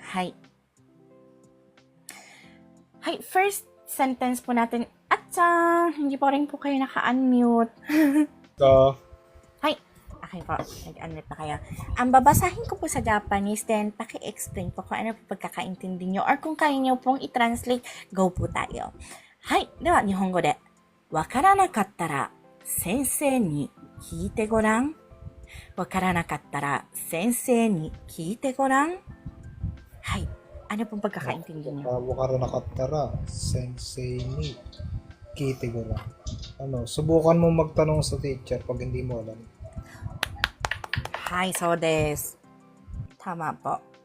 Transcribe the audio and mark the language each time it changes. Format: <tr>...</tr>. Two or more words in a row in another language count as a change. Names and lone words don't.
<tl>First sentence po natin. Hindi po rin po kayo naka-unmute. Okay po, nag-unmute na kayo. Ang babasahin ko po sa Japanese, then paki-explain po kung ano po pagkakaintindi nyo, or kung kaya nyo pong i-translate,</tl> <en>go po tayo.</en> <ja>では、日本語で。分からなかったら、先生に聞いてごらん. 分からなかったら、先生に聞いてごらん.</ja> <tl>Ano pong pagkakaintindi nyo?</tl> <ja>分からなかったら、先生に聞いてごらん.</ja> <tl>Subukan mo magtanong sa teacher pag hindi mo alam.</tl> <ja>そうです.</ja> <tl>Tama po.</tl>